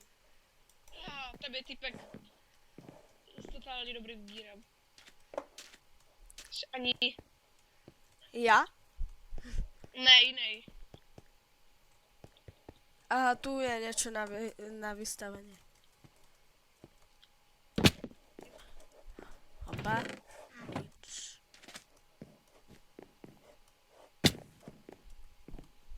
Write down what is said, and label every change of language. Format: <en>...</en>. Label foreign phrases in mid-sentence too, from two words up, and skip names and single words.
<cs>Tebe typek s totálně dobrým gírem. Ani...</cs> <sk>Ja?</sk> <cs>Ne, jiný. Aha,</cs> <sk>tu je niečo na vystavenie. Opa. Nič.</sk>